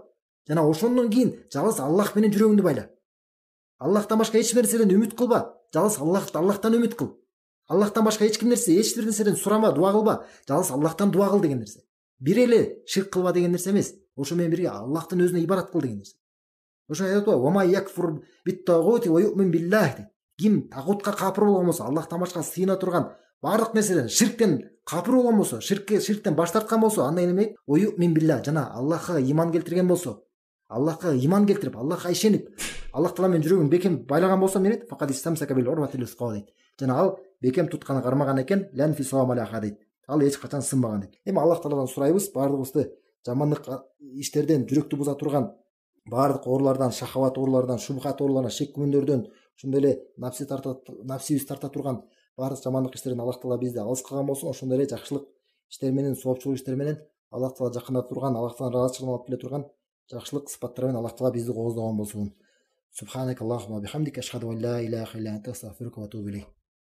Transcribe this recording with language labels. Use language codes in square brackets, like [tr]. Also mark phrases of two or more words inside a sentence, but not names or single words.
[ky] Жана ошондон кийин жалгыз Аллах менен жүрөгүңдү байла. Аллахтан башка эч бир нерседен үмүт кылба. Жалгыз Аллахтан үмүт кыл. Аллахтан башка эч бир нерседен сурама, дуа кылба. Жалгыз Аллахтан дуа кыл деген нерсе. Бир эле ширк кылба деген нерсе эмес. Ошо менен бирге Аллахтын өзүнө ибадат кыл деген нерсе. Ошо айтат го: [ar] "وما يكفر بالطاغوت ويؤمن بالله." [ky] Ким тагутка капыр болгон болсо, Аллахтан башка сыйына турган баардык нерседен, ширктен капыр болгон болсо, ширктен баш тарткан болсо, андан кийин эмне? [ar] "ويؤمن بالله." [ky] Жана Аллахка иман келтирген болсо, Аллахка иман келтирип, Аллахка ишенип, Аллах Таала менен жүрөгүн бекем байлаган болсо, эмне дейт? [ar] فقد استمسك بالعروة الوثقى [ky] дейт. Жана ал бекем тутканы кармаган экен, [ar] لا انفصام لها дейт. [ky] Ал эч качан сынбаган дейт. Эми Аллах Тааладан сурайбыз, баардыгыбызды жамандык иштерден, жүрөктү буза турган баардык оорулардан, шахават ооруларынан, шубхат ооруларынан, шек күмөндөрдөн, ошондой эле напсибиз тарта турган баардык жамандык иштерден Аллах Таала бизди алыс кылган болсун. Ошондой эле жакшылык иштер менен, соопчулук иштер менен Аллах Таала жакында турган, Аллах Тааланын ыраазычылыгын алып келе турган жакшылык сыпаттар менен Аллах Таала бизди кооздогон болсун. [ar] سبحانك اللهم وبحمدك أشهد أن لا إله إلا أنت أستغفرك وأتوب إليك.